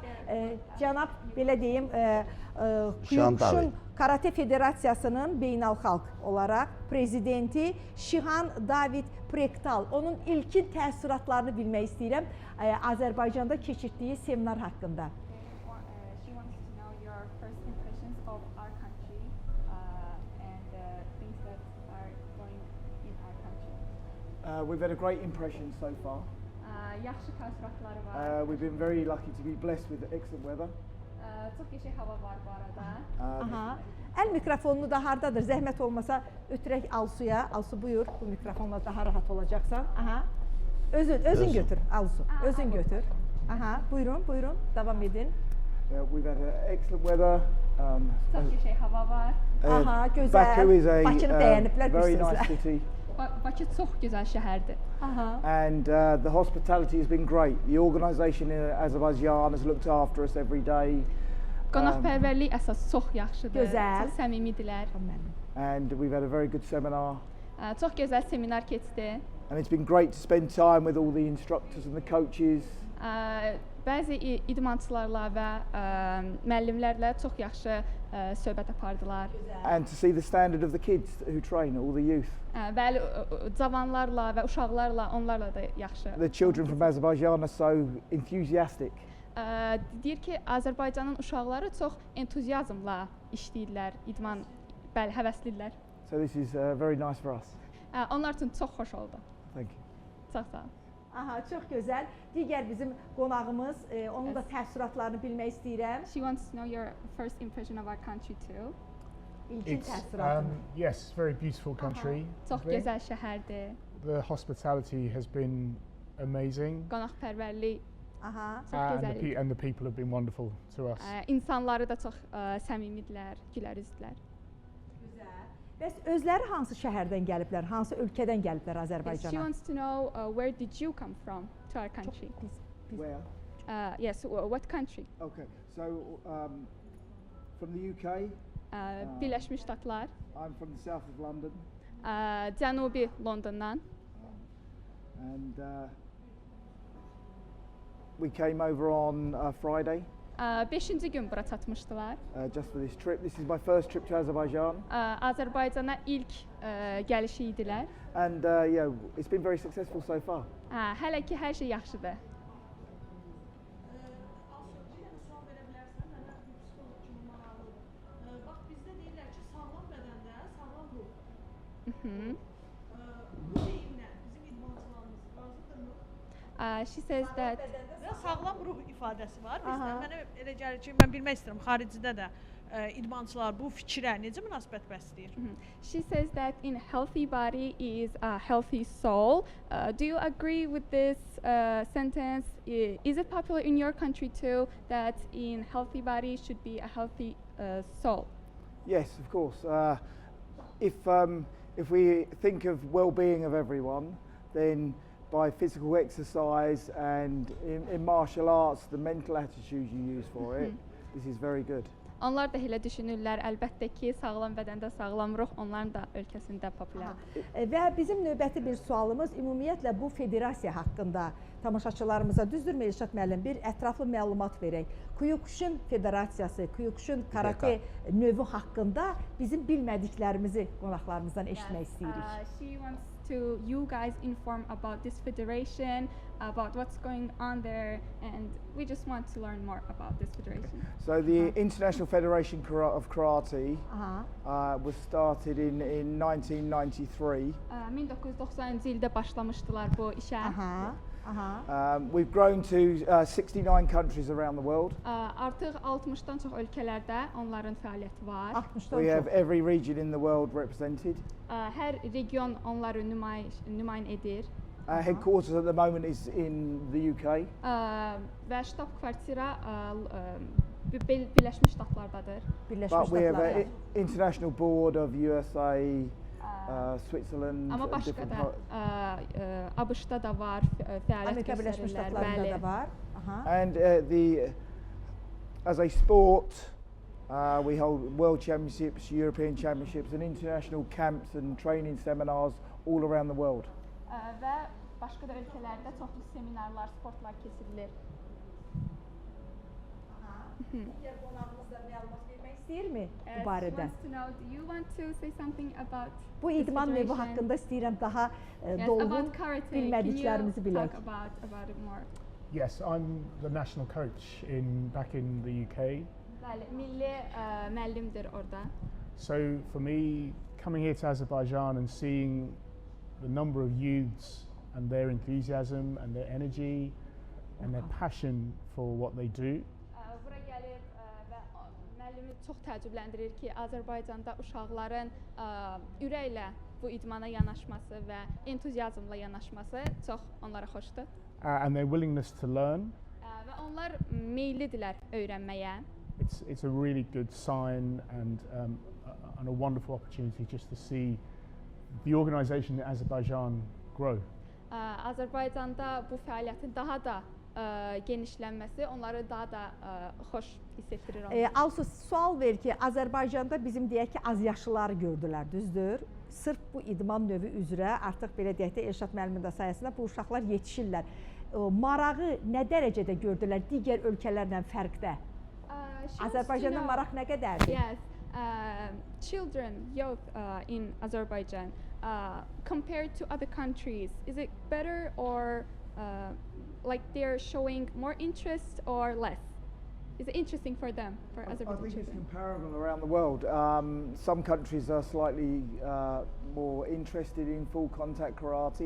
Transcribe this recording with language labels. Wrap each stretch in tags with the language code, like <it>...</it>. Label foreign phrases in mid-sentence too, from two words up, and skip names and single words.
<az>Cənab, belə deyim, Kyokushin Karate Federasiyasının beynəlxalq olaraq prezidenti Şihan David Prektal. Onun ilkin təəssüratlarını bilmək istəyirəm Azərbaycanda keçirdiyi seminar haqqında.</az> <en>She wants to know your first impressions of our country and things that are going in our country. We've had a great impression so far.</en> <az>Yaxşı təəssüratları var.</az> <en>We've been very lucky to be blessed with excellent weather.</en> <az>Çox qəşəng hava var bu arada. Əl mikrofonunu da hardadır? Zəhmət olmasa ötürək Alsuya. Alsu buyur, bu mikrofonla daha rahat olacaqsan. Özün götür Alsu, özün götür. Buyurun, davam edin.</az> <en>We've had excellent weather.</en> <az>Çox qəşəng hava var. Gözəl.</az> <en>Baku is a</en> <az>Bakını bəyəniblər</az> <en>very</en> <az>bir</az> <en>nice</en> <az>sözlə.</az> <en>city.</en> <az>Bakı çox gözəl şəhərdir.</az> <en>And the hospitality has been great. The organisation in Azerbaijan has looked after us every day.</en> <az>Qonaqpərvərlik əsas çox yaxşıdır. Gözəl. Çox səmimidirlər.</az> <en>And we've had a very good seminar.</en> <az>Çox gözəl seminar keçdi.</az> <en>And it's been great to spend time with all the instructors and the coaches.</en> <az>Bəzi idmançılarla və müəllimlərlə çox yaxşı söhbət apardılar.</az> <en>And to see the standard of the kids who train, all the youth.</en> <az>Bəli, cavanlarla və uşaqlarla, onlarla da yaxşı.</az> <en>The children from Azerbaijan are so enthusiastic.</en> <az>Deyir ki, Azərbaycanın uşaqları çox entuziazmla işləyirlər, idman, bəli, həvəslidirlər.</az> <en>So this is very nice for us.</en> <az>Onlar üçün çox xoş oldu.</az> <en>Thank you.</en> <az>Çox sağ ol. Çox gözəl. Digər bizim qonağımız, onun da təəssüratlarını bilmək istəyirəm.</az> <en>She wants to know your first impression of our country too.</en> <az>İlkin təəssüratını.</az> <en>Yes, very beautiful country.</en> <az>Çox gözəl şəhərdir.</az> <en>The hospitality has been amazing.</en> <az>Qonaqpərvərlik çox</az> <en>And</en> <az>gözəl.</az> <en>the people have been wonderful to us.</en> <az>İnsanları da çox səmimidirlər, gülərüzlər. Bəs özləri hansı şəhərdən gəliblər, hansı ölkədən gəliblər</az> <en>She</en> <az>Azərbaycana?</az> <en>wants to know where did you come from to our country? Where? Yes, what country? Okay, so from the UK,</en> <az>Birləşmiş Ştatlar,</az> <en>I'm from the south of London,</en> <az>Cənubi Londondan.</az> <en>and we came over on Friday</en> <az>5-ci gün bura çatmışdılar.</az> <en>just for this trip. This is my first trip to Azerbaijan,</en> <az>Azərbaycana ilk gəlişi idilər.</az> <en>and yeah, it's been very successful so far.</en> <az>Hələ ki hər şey yaxşıdır. Sual verə bilərsən, mənə psixoloq kimi maraqlıdır. Bax, bizdə deyirlər ki, sağlam bədəndə sağlam ruh.</az> <en>She says that</en> <az>Sağlam ruh ifadəsi var bizdə. Aha. Mənə elə gəlir ki, mən bilmək istəyirəm xaricdə də idmançılar bu fikrə necə münasibət bəsləyir?</az> <en>she says that in a healthy body is a healthy soul. Do you agree with this sentence? Is it popular in your country too that in healthy body should be a healthy soul? Yes, of course. If we think of well-being of everyone, then by physical exercise and in martial arts, the mental attitude you use for it, this is very good.</en> <az>Onlar da elə düşünürlər. Əlbəttə ki, sağlam bədəndə sağlam ruh onların da ölkəsində populyardır. Və bizim növbəti bir sualımız ümumiyyətlə bu federasiya haqqında tamaşaçılarımıza düzdürmü Elşad müəllim bir ətraflı məlumat verək. Kyokushin Federasiyası, Kyokushin karate növü haqqında bizim bilmədiklərimizi qonaqlarımızdan eşitmək istəyirik.</az> <en>She wants to you guys inform about this federation, about what's going on there, and we just want to learn more about this federation. So the International Federation of Karate Aha. was started in 1993.</en> <az>1990-cı ildə başlamışdılar bu işə. Aha. Aha.</az> <en>We've grown to 69 countries around the world.</en> <az>Artıq 60-dan çox ölkələrdə onların fəaliyyəti var. 60-dan</az> <en>We have</en> <az>çox.</az> <en>every region in the world represented.</en> <az>Hər region onları nümayiş edir.</az> <en>Our headquarters at the moment is in the UK.</en> <az>Və ştab kvartira Birləşmiş Ştatlardadır. Birləşmiş</az> <en>But we have</en> <az>Ştatlarda.</az> <en>an international board of USA, Switzerland,</en> <az>Amma</az> <en>and</en> <az>başqa</az> <en>different</en> <az>da ABŞ-da da var fəaliyyət Amerika Birləşmiş göstərirlər. Ştatlarında da var. Aha.</az> <en>And as a sport, we hold world championships, European championships, and international camps and training seminars all around the world.</en> <az>Və başqa da ölkələrdə çoxlu seminarlar, sportlar keçirilir. Digər qonağımız da məlumat vermək istəyirmi bu</az> <en>She</en> <az>barədə?</az> <en>wants to know, do you want to say something about</en> <az>Bu</az> <en>this</en> <az>idman növü</az> <en>federation?</en> <az>haqqında istəyirəm daha</az> <en>Yes,</en> <az>dolğun</az> <en>about karate.</en> <az>bilmədiklərimizi</az> <en>Can you</en> <az>bilək.</az> <en>talk about it more? Yes, I'm the national coach back in the UK.</en> <az>Bəli, milli müəllimdir orada.</az> <en>So for me, coming here to Azerbaijan and seeing the number of youths and their enthusiasm and their energy and their passion for what they do,</en> <az>Bura gəlir və müəllimi çox təəccübləndirir ki, Azərbaycanda uşaqların ürəklə bu idmana yanaşması və entuziazmla yanaşması çox onlara xoşdur.</az> <en>and their willingness to learn.</en> <az>Və onlar meyillidirlər öyrənməyə.</az> <en>It's a really good sign and a wonderful opportunity just to see the organisation in Azerbaijan grow.</en> <az>Azərbaycanda bu fəaliyyətin daha da genişlənməsi onları daha da xoş hiss etdirir onları. Alsu sual ver ki, Azərbaycanda bizim deyək ki, azyaşlıları gördülər, düzdür? Sırf bu idman növü üzrə artıq belə deyək də Elşad müəllimin də sayəsində bu uşaqlar yetişirlər. Marağı nə dərəcədə gördülər digər ölkələrlə fərqdə? Azərbaycanda maraq nə qədərdir?</az> <en>Yes, children, youth in Azerbaijan, compared to other countries, is it better or like they're showing more interest or less? Is it interesting for them, for I Azerbaijan think it's children? comparable around the world. Some countries are slightly more interested in full contact karate.</en>